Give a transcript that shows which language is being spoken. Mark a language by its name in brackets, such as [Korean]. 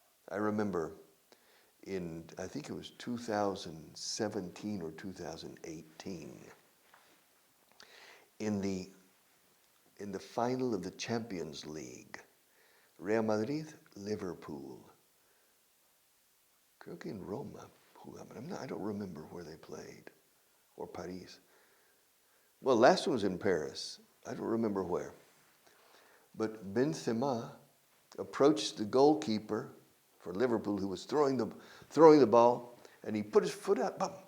[English] I remember I think it was 2017 or 2018, in the final of the Champions League, Real Madrid, Liverpool. [Spanish] Creo que en Roma jugaban. [English] I don't remember where they played, or Paris. Well, last one was in Paris. I don't remember where. But Benzema approached the goalkeeper for Liverpool, who was throwing the ball, and he put his foot out. Bum!